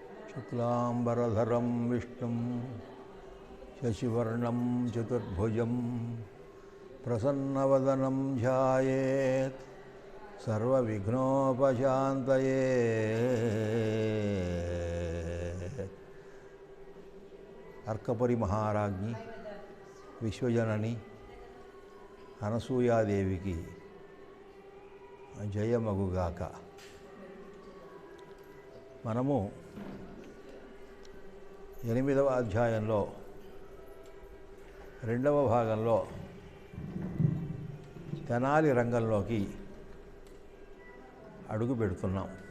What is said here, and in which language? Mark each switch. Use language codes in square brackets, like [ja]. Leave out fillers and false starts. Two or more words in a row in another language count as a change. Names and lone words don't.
[sa] शुक्लांबरधरं विष्णुं शशिवर्णं चतुर्भुजं प्रसन्नवदनं ध्यायेत् सर्वविघ्नोपशान्तये। अर्कपुरी महाराज्ञी विश्वजननी [te] అనసూయాదేవికి జయమగుగాక. మనము 8వ అధ్యాయంలో 2వ భాగంలో తెనాలి రంగంలోకి అడుగు పెడుతున్నాం.